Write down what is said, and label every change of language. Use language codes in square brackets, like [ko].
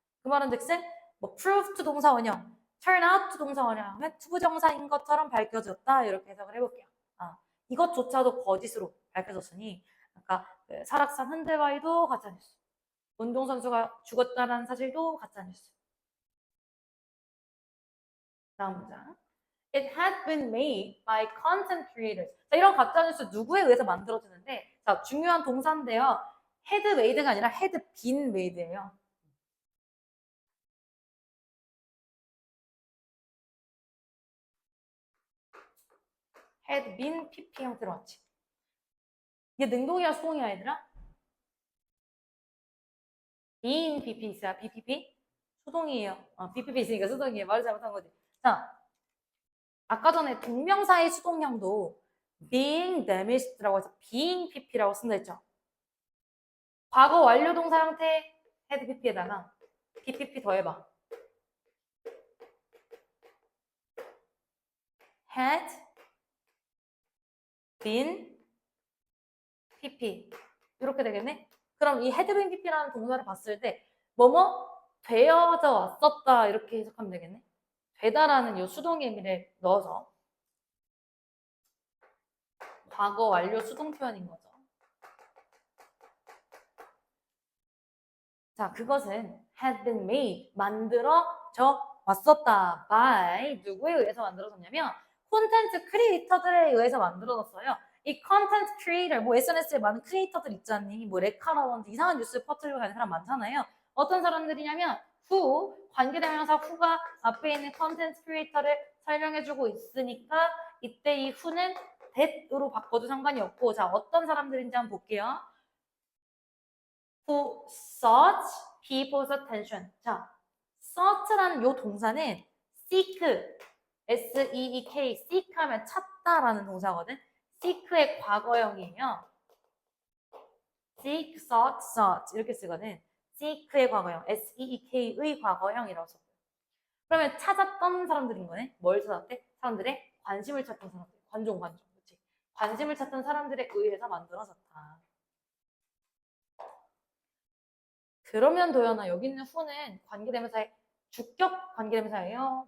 [ko] 그 말은 즉슨 뭐 [en] prove to [ko] 동사 원형, [en] turn out to [ko] 동사 원형 하면 투부정사인 것처럼 밝혀졌다 이렇게 해석을 해볼게요. 이것조차도 거짓으로 밝혀졌으니 아까 그 설악산 흔들바위도 가짜뉴스, 운동선수가 죽었다는 사실도 가짜뉴스. 다음 문장. [en] It had been made by content creators. [ko] 자, 이런 가짜뉴스 누구에 의해서 만들어지는데, 자, 중요한 동사인데요. had made가 아니라 had been made예요. had been pp 형태로 왔지. 이게 능동이야 수동이야 얘들아? being pp 있어요. bpp? 수동이에요. bpp 있으니까 수동이에요. 말을 잘못한 거지. 자, 아까 전에 동명사의 수동형도 [en] being damaged [ko] 라고 해서 being pp라고 쓴다 했죠. 과거 완료 동사 형태 had pp에다가 bpp 더해봐. had been pp 이렇게 되겠네. 그럼 이 had been pp라는 동사를 봤을 때 뭐뭐 되어져 왔었다 이렇게 해석하면 되겠네. 되다라는 이 수동의미를 넣어서 과거 완료 수동 표현인 거죠. 자, 그것은 [en] had been made, [ko] 만들어져 왔었다. by 누구에 의해서 만들어졌냐면 콘텐츠 크리에이터들에 의해서 만들어졌어요. 이 콘텐츠 크리에이터, 뭐 SNS에 많은 크리에이터들 있잖니. 뭐 레카라든지 이상한 뉴스 퍼뜨리고 가는 사람 많잖아요. 어떤 사람들이냐면 who, 관계대명사 who가 앞에 있는 콘텐츠 크리에이터를 설명해주고 있으니까 이때 이 who는 that으로 바꿔도 상관이 없고, 자, 어떤 사람들인지 한번 볼게요. [en] who sought people's attention. [ko] 자, sought라는 요 동사는 seek, S-E-E-K, seek 하면 찾다라는 동사거든. seek의 과거형이에요. seek, sought, sought 이렇게 쓰거든. seek의 과거형, S-E-E-K의 과거형이라고 써요. 그러면 찾았던 사람들인 거네. 뭘 찾았대? 사람들의 관심을 찾던 사람들. 관종. 그렇지? 관심을 찾던 사람들에 의해서 만들어졌다. 그러면 도연아 여기 있는 who는 관계대명사의 주격 관계대명사예요?